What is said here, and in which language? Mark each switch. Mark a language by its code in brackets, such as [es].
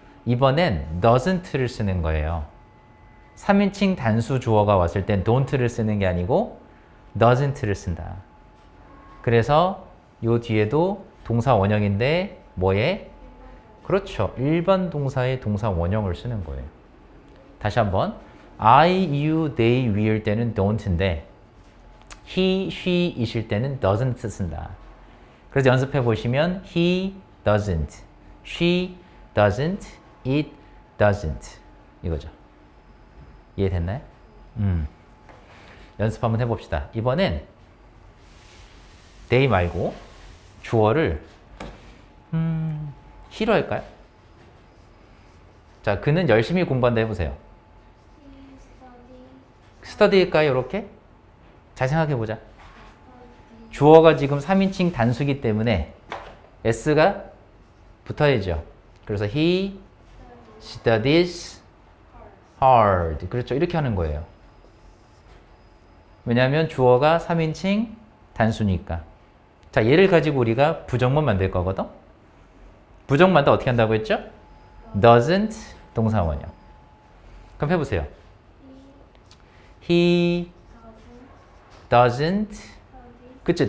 [ko] 이번엔 doesn't를 쓰는 거예요. 3인칭 단수 주어가 왔을 땐 don't를 쓰는 게 아니고 doesn't를 쓴다. 그래서 요 뒤에도 동사 원형인데 뭐에? 그렇죠. 일반 동사의 동사 원형을 쓰는 거예요. 다시 한번 I, you, they, we일 때는 don't인데 he, she, it일 때는 doesn't 쓴다. [en] 그래서 연습해 보시면 he doesn't, she doesn't, it doesn't [ko] 이거죠. 이해됐나요? 연습 한번 해봅시다. 이번엔 they 말고 주어를 he로 할까요? 자, 그는 열심히 공부한다 해보세요. study일까요? 이렇게? 잘 생각해보자. 주어가 지금 3인칭 단수기 때문에 s가 붙어야죠. [en] 그래서 he studies hard. [ko] 그렇죠. 이렇게 하는 거예요. 왜냐하면 주어가 3인칭 단수니까. 자, 얘를 가지고 우리가 부정문 만들 거거든. 부정문 만들 어떻게 한다고 했죠? doesn't 동사 원형. 그럼 해보세요. [en] He doesn't. [ko] 그치?